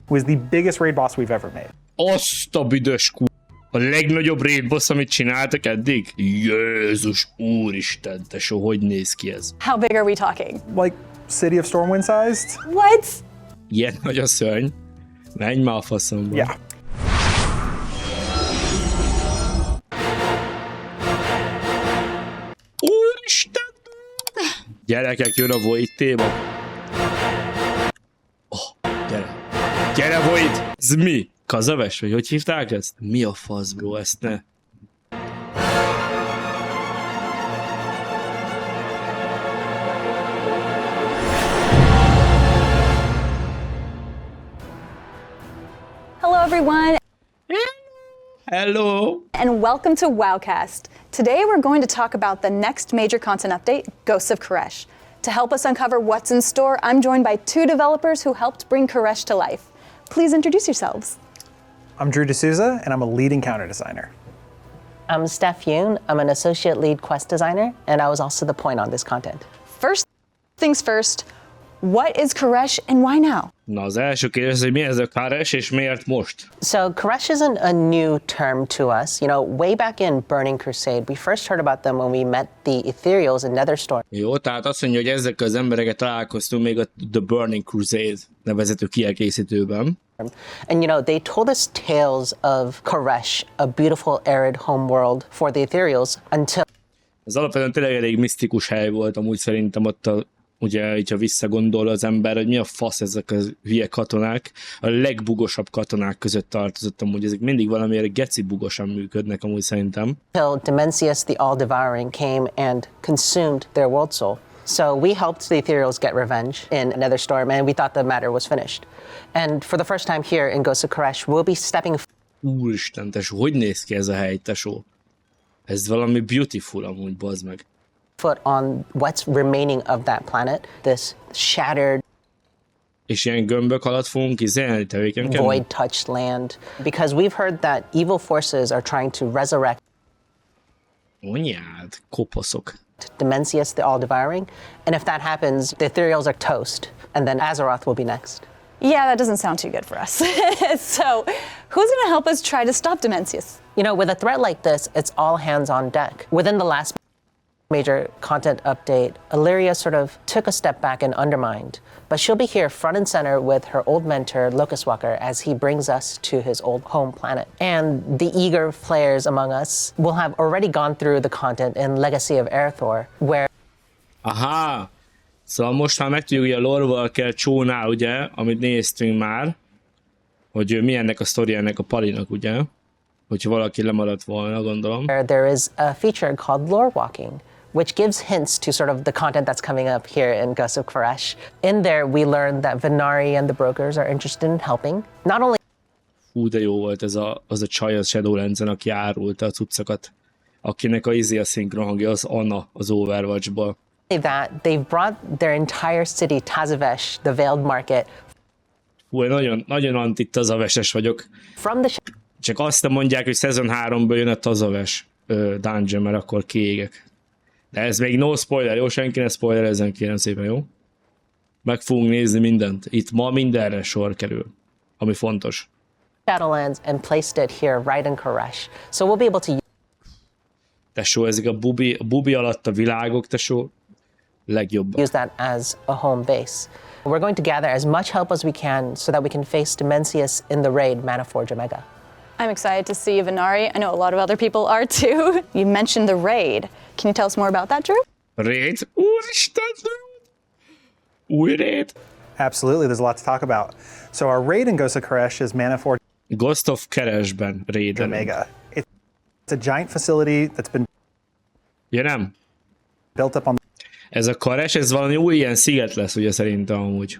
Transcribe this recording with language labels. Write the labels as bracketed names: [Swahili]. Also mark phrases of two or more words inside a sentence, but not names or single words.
[English] who is the biggest raid boss we've ever made. [Hungarian] Azt a büdös a legnagyobb [English] raid boss, [Hungarian] amit csináltak eddig? Jézus úristen, tesó, hogy néz ki ez? [English] How big are we talking? Like City of Stormwind sized? What? [Hungarian] Ilyen nagy a szörny. Menj már a faszomba. [English] Yeah. [Hungarian] Úristen! Gyerekek, jön a Void téma. Oh, gyere. Gyere, Void! Ez mi? Kazaves? Vagy hogy hívták ezt? Mi a fasz, bro? Ezt ne. [English] Hello, everyone. Hello! And welcome to Wowcast. Today we're going to talk about the next major content update, Ghosts of Kövess. To help us uncover what's in store, I'm joined by two developers who helped bring Kövess to life. Please introduce yourselves. I'm Drew D'Souza, and I'm a lead encounter designer. I'm Steph Yoon. I'm an associate lead quest designer, and I was also the point on this content. First things first, what is Kövess and why now? [Hungarian] Na, az első kérdés, hogy mi ez a Kövess, és miért most? [English] So Kövess isn't a new term to us. You know, way back in Burning Crusade, we first heard about them when we met the Ethereals in Netherstorm. [Hungarian] Jó, tehát azt mondja, hogy ezekkel az embereket találkoztunk még a The Burning Crusade nevezető kiegészítőben. [English] And you know, they told us tales of Kövess, a beautiful arid homeworld for the Ethereals, until... [Hungarian] Ez alapvetően tényleg elég misztikus hely volt, amúgy szerintem ott ugye, így ha visszagondol az ember, hogy mi a fasz ezek a hülye katonák, a legbugosabb katonák között tartozott amúgy, ezek mindig valamiért geci bugosan működnek amúgy szerintem. [English] Until Dimensius the All-Devouring came and consumed their world soul. So we helped the Ethereals get revenge in Netherstorm, and we thought the matter was finished. And for the first time here in Ghosts of Kövess, we'll be stepping... [Hungarian] Úristen, tesó, hogy néz ki ez a hely, tesó? Ez valami beautiful amúgy, bazd meg. [English] Foot on what's remaining of that planet, this shattered, [Hungarian] és ilyen gömbök alatt fogunk izélni tevékenykedni? [English] void-touched land, because we've heard that evil forces are trying to resurrect [Hungarian] Anyád, kopaszok. [English] Dimensius the All-Devouring, and if that happens, the Ethereals are toast, and then Azeroth will be next. Yeah, that doesn't sound too good for us. So, who's going to help us try to stop Dimensius? You know, with a threat like this, it's all hands on deck. Within the last major content update, Illyria sort of took a step back and undermined, but she'll be here front and center with her old mentor, Locust Walker, as he brings us to his old home planet. And the eager players among us will have already gone through the content in Legacy of Aerthor, where... Aha! [Hungarian] Szóval most már megtudjuk, hogy a lore-val kell csónál, ugye, amit néztünk már, hogy mi ennek a sztori ennek a palinak, ugye? Hogyha valaki lemaradt volna, gondolom. [English] There is a feature called Lore Walking, which gives hints to sort of the content that's coming up here in Ghosts of Kövess. In there, we learned that Venari and the brokers are interested in helping. Not only... [Hungarian] Hú, de jó volt az a csaj a Shadowlands-en, aki árulta a cuccokat, akinek a szinkron hangja az Anna az Overwatch-ból. [English] that, they've brought their entire city, Tazavesh, the Veiled Market. [Hungarian] Hú, nagyon, nagyon anti-tazaveses vagyok. [English] From the [Hungarian] Csak azt mondják, hogy szezon 3-ből jön a tazaves dungeon, mert akkor kiégek. De ez még [English] no spoiler, [Hungarian] jó? Senki ne spoilerezzen, kérem szépen, jó? Meg fogunk nézni mindent. Itt ma mindenre sor kerül, ami fontos. [English] Shadowlands and placed it here right in Kövess. So we'll be able to [Hungarian] Tesó, ezek a bubi alatt a világok, tesó, legjobb. [English] use that as a home base. We're going to gather as much help as we can so that we can face Dimensius in the raid Manaforge Omega. I'm excited to see Venari. I know a lot of other people are too. You mentioned the raid. Can you tell us more about that, Drew? Raid? [Hungarian] Úristen! Új raid? [English] Absolutely, there's a lot to talk about. So our raid in Ghosts of Kövess is Manaforge [Hungarian] Ghost of Kövessben raid. [English] Omega. It's a giant facility that's been [Hungarian] Ja nem? [English] built up on... [Hungarian] Ez a Kövess, ez valami új ilyen sziget lesz, ugye szerintem amúgy.